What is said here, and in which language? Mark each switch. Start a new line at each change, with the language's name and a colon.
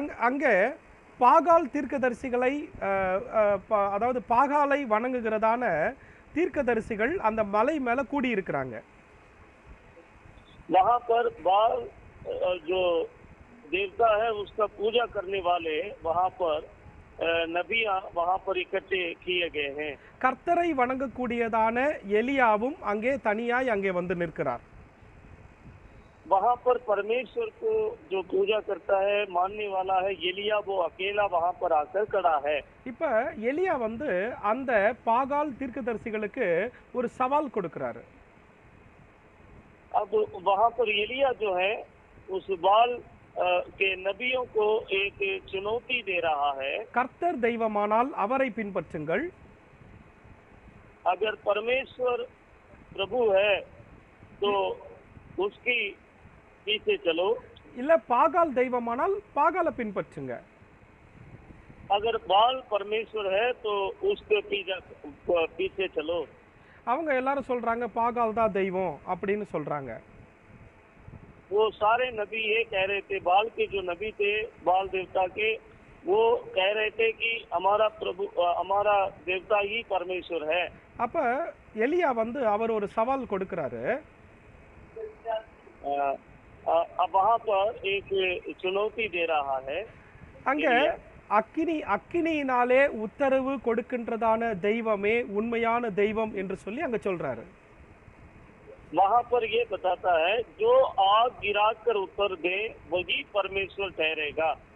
Tamil: அங்க பாகால் தீர்க்கதரிசிகளை அதாவது பாகாலை வணங்குகிறதான தீர்க்கதரிசிகள் அந்த மலை மேல கூடி இருக்கிறாங்க.
Hindi: वहाँ पर बाल जो देवता है उसका पूजा करने वाले वहाँ पर नबियाँ वहाँ पर इकट्ठे किए गए हैं.
Tamil: கர்த்தரை வணங்கக்கூடியதான எலியாவும் அங்கே தனியாய் அங்கே வந்து நிற்கிறார்.
Hindi: वहाँ पर परमेश्वर को जो पूजा करता है, मानने वाला है एलिया, वो अकेला वहाँ पर आकर खड़ा है.
Tamil: இப்ப எலியா வந்து அந்த பாகால் தீர்க்கதரிசிகளுக்கு ஒரு சவால் கொடுக்கிறாரு.
Hindi: अब वहाँ पर एलिया जो है उस बाल के नबियों को एक चुनौती दे रहा है.
Tamil: கர்த்தர் தெய்வமானால் அவரை பின்பற்றுங்கள்.
Hindi: अगर परमेश्वर प्रभु है तो उसकी पीछे चलो.
Tamil: இல்ல பாகால் தெய்வமானால் பாகாலை பின்பற்றுங்க.
Hindi: अगर बाल परमेश्वर है तो उसके पीछे चलो.
Tamil: அவங்க எல்லாரும் சொல்றாங்க பாகால் தான் தெய்வம் அப்படின்னு சொல்றாங்க.
Hindi: वो सारे नबी ये कह रहे थे, बाल के जो नबी थे बाल देवता के, वो कह रहे थे कि हमारा प्रभु हमारा देवता ही परमेश्वर है.
Tamil: அப்ப எலியா வந்து அவர் ஒரு சவால் கொடுக்கிறாரு.
Hindi: अब वहाँ पर एक चुनौती दे रहा है.
Tamil: அங்க அக்கினியினாலே உத்தரவு கொடுக்கின்றதான தெய்வமே உண்மையான தெய்வம் என்று சொல்லி அங்க சொல்றாரு.
Hindi: वहाँ पर ये बताता है जो आग गिराकर उत्तर दे वही परमेश्वर ठहरेगा.